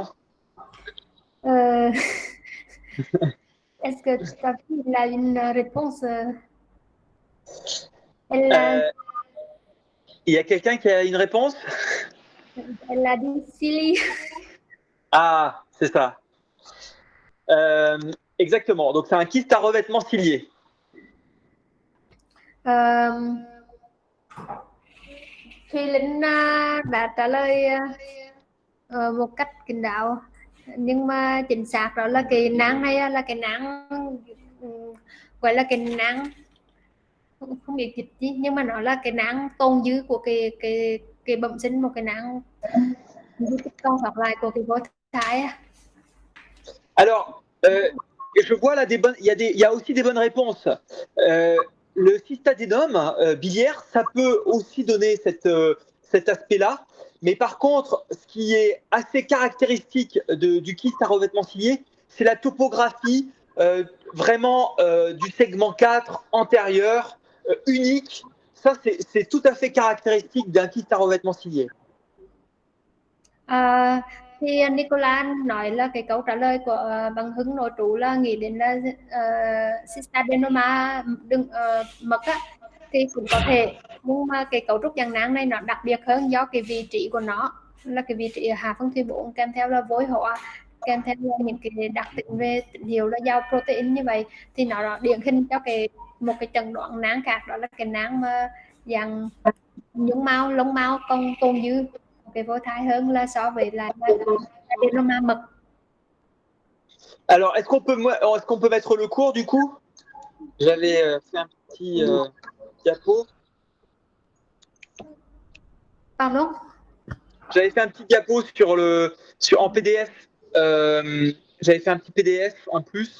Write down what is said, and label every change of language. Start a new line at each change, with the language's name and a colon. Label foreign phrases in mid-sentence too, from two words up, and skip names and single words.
French: Euh, Est-ce que ta fille a une réponse? Elle a, Il y a quelqu'un qui a une réponse? elle a dit silly. Ah, c'est ça. Exactement. Donc, c'est un kyste à revêtement cilié.
Vietnamese: Thùy Linh đã trả lời một cách kín đáo, nhưng mà chính xác đó là cái nang này là cái nang gọi là cái nang không biết dịch gì, nhưng mà nó là cái nang tồn dư của cái bẩm sinh, một cái nang còn sót lại của cái phôi thai.
French: Alors, je vois là il y a aussi des bonnes réponses. Le cystadénome biliaire, ça peut aussi donner cet aspect-là. Mais par contre, ce qui est assez caractéristique du kyste à revêtement cilié, c'est la topographie vraiment du segment 4 antérieur, unique. Ça, c'est tout à fait caractéristique d'un kyste à revêtement cilié.
Vietnamese: Thì Nicola nói là cái câu trả lời của bằng Hưng nội trú là nghĩ đến là cystadenoma mật á, thì cũng có thể, nhưng mà cái cấu trúc dạng nang này nó đặc biệt hơn do cái vị trí của nó là cái vị trí ở hạ phân thủy 4, kèm theo là vối hóa, kèm theo là những cái đặc tính về tín hiệu là giàu protein như vậy, thì nó điển hình cho một cái chẩn đoán nang khác, đó là cái nang mà dạng nhung mao, lông mao còn tồn dư cái phôi thai hơn là so với là adenoma mật.
French: Alors, est-ce qu'on peut mettre le cours du coup? J'avais fait un petit diapo. Pardon? J'avais fait un petit diapo en PDF. J'avais fait un petit PDF en plus.